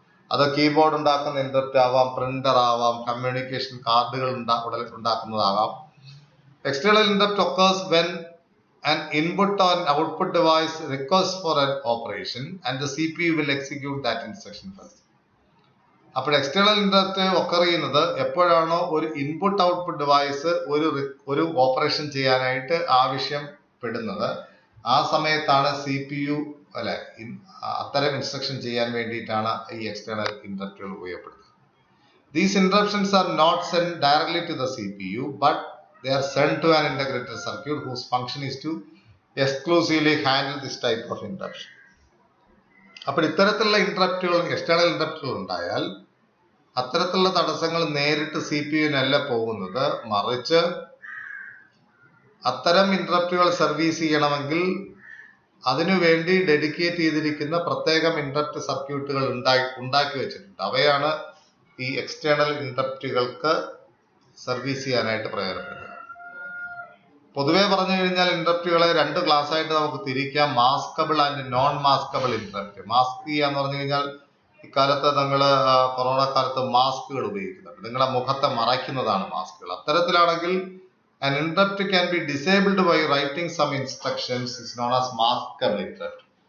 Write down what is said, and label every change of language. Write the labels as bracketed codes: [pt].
[ml] അത് കീബോർഡ് ഉണ്ടാക്കുന്ന ഇന്ററപ്റ്റ് ആവാം, പ്രിന്റർ ആവാം, കമ്മ്യൂണിക്കേഷൻ കാർഡുകൾ ഉണ്ടാക്കുന്നതാകാം. [en] External interrupt occurs when an input or an output device requests for an operation and the CPU will execute that instruction first. [ml] അപ്പോൾ external interrupt occur ചെയ്യുന്നത് എപ്പോഴാണോ ഒരു input output device ഒരു operation ചെയ്യാനായിട്ട് ആവശ്യപ്പെടുന്നത്, ആ സമയത്താണ് CPU അല്ലെ അത്തരം ഇൻസ്ട്രക്ഷൻ ചെയ്യാൻ വേണ്ടിയിട്ടാണ് ഈ external ഇന്ററപ്റ്റുകൾ ഉപയോഗപ്പെടുന്നത്. [en] These interruptions are not sent directly to the CPU, but they are sent to an integrated circuit whose function is to exclusively handle this type of interruption. [ml] അപ്പോൾ ഇത്തരത്തിലുള്ള ഇന്ററപ്റ്റുകൾ, എക്സ്റ്റേണൽ ഇന്ററപ്റ്റുകൾ ഉണ്ടായാൽ അത്തരത്തിലുള്ള തടസ്സങ്ങൾ നേരിട്ട് CPU-നല്ല പോകുന്നത്, മറിച്ച് അത്തരം ഇന്ററപ്റ്റുകൾ സർവീസ് ചെയ്യണമെങ്കിൽ അതിനുവേണ്ടി ഡെഡിക്കേറ്റ് ചെയ്തിരിക്കുന്ന പ്രത്യേകം ഇന്ററപ്റ്റ് സർക്യൂട്ടുകൾ ഉണ്ടാക്കി വെച്ചിട്ടുണ്ട്. അവയാണ് ഈ എക്സ്റ്റേണൽ ഇന്ററപ്റ്റുകൾക്ക് സർവീസ് ചെയ്യാനായിട്ട് പ്രയോജനപ്പെടുന്നത്. പൊതുവെ പറഞ്ഞു കഴിഞ്ഞാൽ ഇന്ററപ്റ്റുകളെ രണ്ട് ക്ലാസ് ആയിട്ട് നമുക്ക് തിരിക്കാം. Maskable and non maskable interrupt. Mask ചെയ്യാന്ന് പറഞ്ഞു കഴിഞ്ഞാൽ ഇക്കാലത്ത് നിങ്ങൾ കൊറോണ കാലത്ത് മാസ്കുകൾ ഉപയോഗിക്കുന്നുണ്ട്, നിങ്ങളുടെ മുഖത്തെ മറയ്ക്കുന്നതാണ് മാസ്കുകൾ. അത്തരത്തിലാണെങ്കിൽ [en] an interrupt can be disabled by writing some instructions is known as maskable interrupt.